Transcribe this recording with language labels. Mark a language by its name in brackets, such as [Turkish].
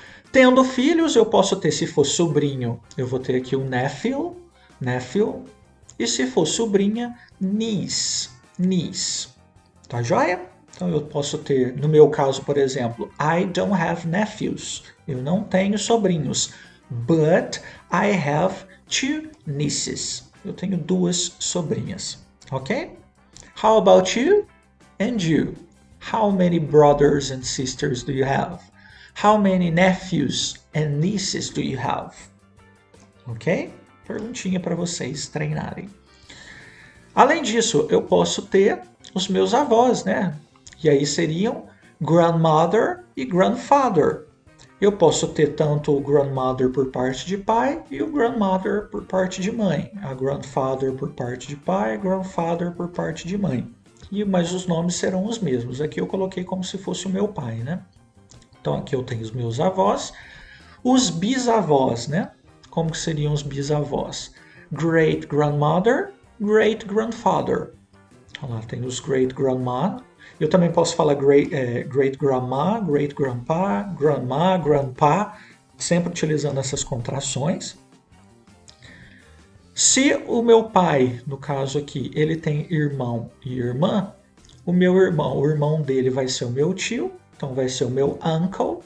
[Portuguese] Tendo filhos, eu posso ter, se for sobrinho, eu vou ter aqui o nephew, nephew, e se for sobrinha, niece, niece. Tá joia? Então eu posso ter, no meu caso, por exemplo, [English] I don't have nephews. [Portuguese] Eu não tenho sobrinhos. [English] But I have two nieces. [Portuguese] Eu tenho duas sobrinhas. [English] Ok? How about you and you? How many brothers and sisters do you have? How many nephews and nieces do you have? Ok? [Portuguese] Perguntinha para vocês treinarem. Além disso, eu posso ter os meus avós, né? E aí seriam grandmother e grandfather. Eu posso ter tanto o grandmother por parte de pai e o grandmother por parte de mãe. A grandfather por parte de pai, grandfather por parte de mãe. Mas os nomes serão os mesmos. Aqui eu coloquei como se fosse o meu pai, né? Então aqui eu tenho os meus avós. Os bisavós, né? Como que seriam os bisavós? [English] Great grandmother, great grandfather. [Portuguese] Olha lá, tem os great grandma. Eu também posso falar great grandma, great grandpa, grandma, grandpa, sempre utilizando essas contrações. Se o meu pai, no caso aqui, ele tem irmão e irmã, o meu irmão, o irmão dele vai ser o meu tio, então vai ser o meu uncle.